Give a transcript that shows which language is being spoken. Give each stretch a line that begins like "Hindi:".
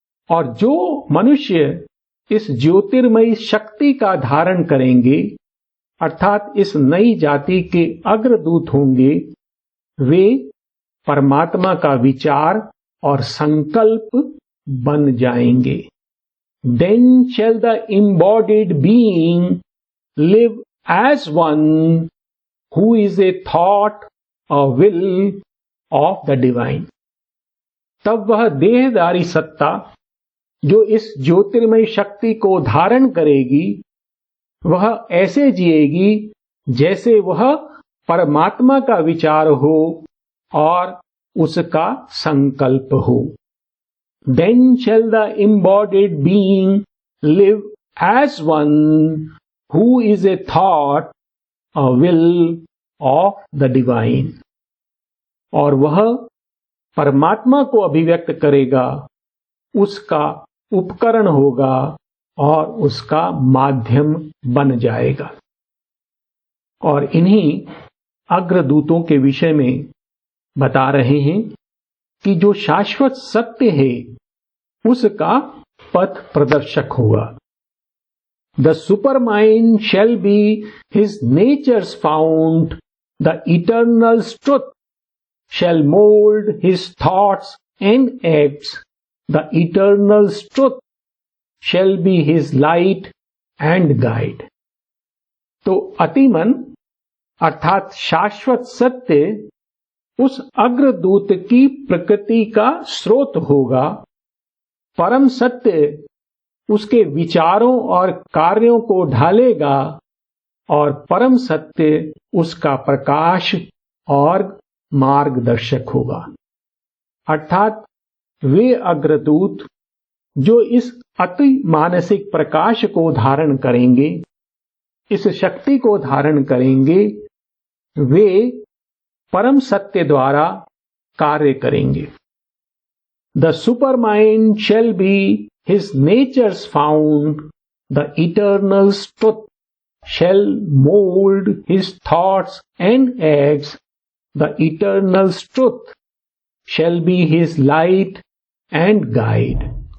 Hindi: और जो मनुष्य इस ज्योतिर्मयी शक्ति का धारण करेंगे, अर्थात इस नई जाति के अग्रदूत होंगे, वे परमात्मा का विचार और संकल्प बन जाएंगे.
English: Then shall the embodied being live as one who is a thought, a will of the divine.
Hindi: तब वह देहधारी सत्ता जो इस ज्योतिर्मय शक्ति को धारण करेगी, वह ऐसे जिएगी जैसे वह परमात्मा का विचार हो और उसका संकल्प हो.
English: Then shall the embodied being live as one who is a thought, a will of the divine.
Hindi: और वह परमात्मा को अभिव्यक्त करेगा, उसका उपकरण होगा, और उसका माध्यम बन जाएगा। और इन्हीं अग्रदूतों के विषय में बता रहे हैं कि जो शाश्वत सत्य है उसका पथ प्रदर्शक होगा।
English: The supermind shall be his nature's fount, the eternal truth shall mold his thoughts and acts, the eternal truth shall be his light and guide.
Hindi: तो अतिमन अर्थात शाश्वत सत्य उस अग्रदूत की प्रकृति का स्रोत होगा। परम सत्य उसके विचारों और कार्यों को ढालेगा और परम सत्य उसका प्रकाश और मार्गदर्शक होगा। अर्थात वे अग्रदूत जो इस अति मानसिक प्रकाश को धारण करेंगे, इस शक्ति को धारण करेंगे, वे परम सत्य द्वारा कार्य करेंगे।
English: The supermind shall be his nature's fount, the eternal truth shall mold his thoughts and acts, the eternal truth shall be his light and guide.